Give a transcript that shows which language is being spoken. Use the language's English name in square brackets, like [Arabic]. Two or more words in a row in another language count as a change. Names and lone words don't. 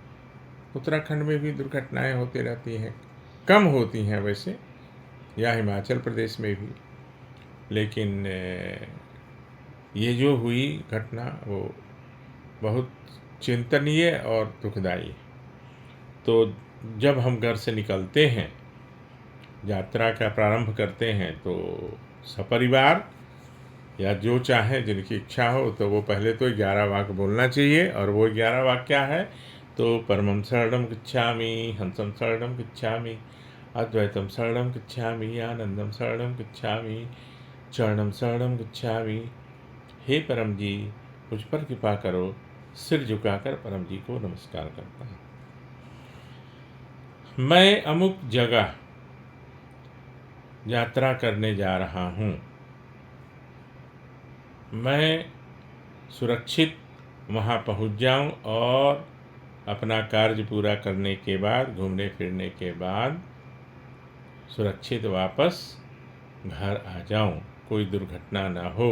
[Hindi] उत्तराखंड में भी दुर्घटनाएं होती रहती हैं, कम होती हैं वैसे, या हिमाचल प्रदेश में भी, लेकिन ये जो हुई घटना वो बहुत चिंतनीय और दुखदाई है। तो जब हम घर से निकलते हैं, यात्रा का प्रारंभ करते हैं, तो सपरिवार या जो चाहे जिनकी इच्छा हो तो वो पहले तो 11 वाक्य बोलना चाहिए। और वो 11 वाक्य क्या है? [Sanskrit] तो परमं शरणं गच्छामि, हंसं शरणं गच्छामि, अद्वैतम शरणं गच्छामि, आनंदम शरणं गच्छामि, चरणं शरणं गच्छामि। [Hindi] हे परम जी, मुझ पर कृपा करो। सिर झुकाकर परम जी को नमस्कार करता हूँ। मैं अमुक जगह यात्रा करने जा रहा हूँ। मैं सुरक्षित वहाँ पहुँच जाऊँ और अपना कार्य पूरा करने के बाद, घूमने फिरने के बाद सुरक्षित वापस घर आ जाऊँ, कोई दुर्घटना ना हो।